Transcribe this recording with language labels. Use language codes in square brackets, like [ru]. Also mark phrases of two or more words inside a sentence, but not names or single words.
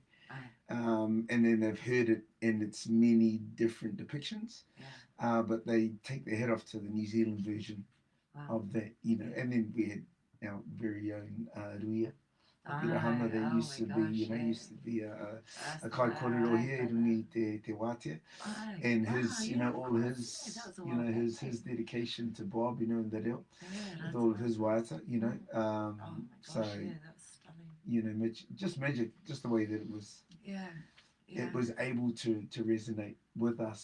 [en] And then they've heard it in its many different depictions, but they take their head off to the New Zealand version of that, you know. And then we had our very own Ruia, Pirahama, that used to be a [mi] kai kōrero [en] here, Rungi te wātea, and his, you know, all his, you know, his dedication to Bob, you know, and the reo, with all of his waiata, you know, so, you know, just magic, just the way that it was. It was able to resonate with us.